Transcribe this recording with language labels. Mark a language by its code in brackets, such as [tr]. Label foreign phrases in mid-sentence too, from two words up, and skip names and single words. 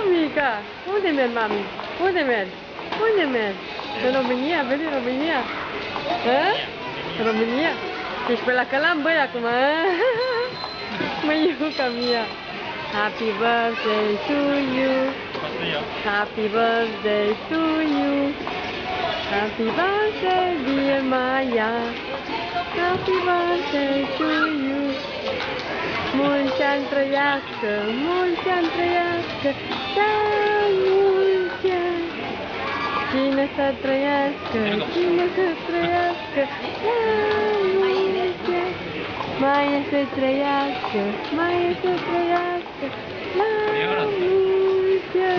[ro] Mamica, unde mergi, mami? Unde mergi? Unde mergi? În România, vezi în România? Hă? În România? Ești pe la Călam, băi, acum, hă? Măiuca mea. [en] Happy birthday to you. Happy birthday to you. Happy birthday, dear Maya. Happy birthday to you. [ro] Mulți ani trăiască, mulți ani trăiască, da, mulți ani. Cine să trăiască, cine să trăiască, da, mulți ani. Maia să trăiască, Maia să trăiască, da, mulți ani.